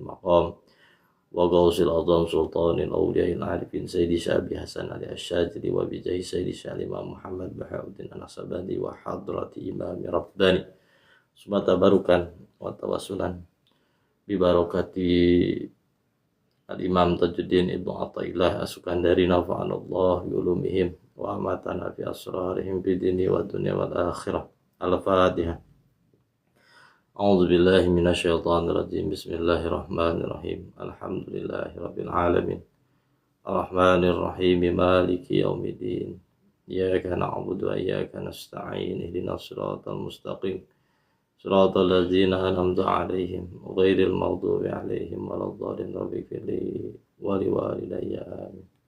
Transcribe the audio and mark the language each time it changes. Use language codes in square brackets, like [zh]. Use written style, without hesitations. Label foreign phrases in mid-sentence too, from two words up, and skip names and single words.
[ar] مقام وغوث الأعظم سلطان الأولياء العارفين سيدي شابي حسن علي الشجري وبجاه سيدي شيخ إمام محمد بهاء الدين النقشبندي وحضرة إمام رباني سومطرة باروكن وتوسلا ببركة الإمام تاج الدين ابن عطاء الله السكندري نفعنا الله بعلومهم وأماتنا في أسرارهم في الدين والدنيا والآخرة. Al-Fatihah. أعوذ بالله من الشيطان الرجيم. بسم الله الرحمن الرحيم. الحمد لله رب العالمين الرحمن الرحيم مالك يوم الدين إياك نعبد وإياك نستعين اهدنا الصراط المستقيم صراط الذين أنعمت عليهم غير المغضوب عليهم ولا الضالين رب اغفر لي ولوالدي آمين.